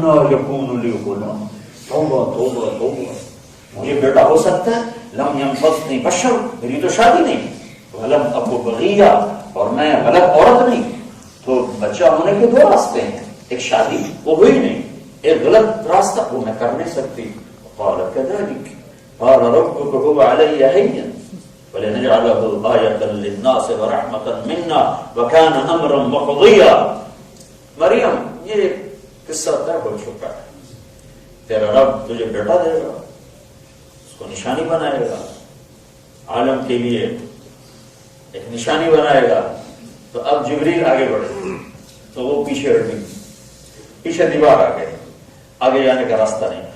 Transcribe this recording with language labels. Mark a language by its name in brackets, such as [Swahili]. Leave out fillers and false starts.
[Arabic] انا یکون لی غلام, [Urdu] توبہ توبہ توبہ, مجھے بیٹا ہو سکتا ہے؟ [Arabic] لم ینفسنی بشر, [Urdu] میری تو شادی نہیں, [Arabic] ولم اکو بغیا, [Urdu] اور میں غلط عورت نہیں. تو بچہ ہونے کے 2 راستے ہیں, ایک شادی وہ ہوئی نہیں, ایک غلط راستہ وہ میں کر نہیں سکتی. [Arabic] قال كذلك قال ربك هو علي هين ولنجعله آية للناس ورحمة منا وكان أمرا مقضيا. [Urdu] مریم یہ قصہ طے ہو چکا ہے, تیرا رب تجھے بیٹا دے گا, اس کو نشانی بنائے گا, عالم کے لیے ایک نشانی بنائے گا. تو اب جبریل آگے بڑھے تو وہ پیچھے ہٹی, پیچھے دیوار آ گئے, آگے جانے کا راستہ نہیں.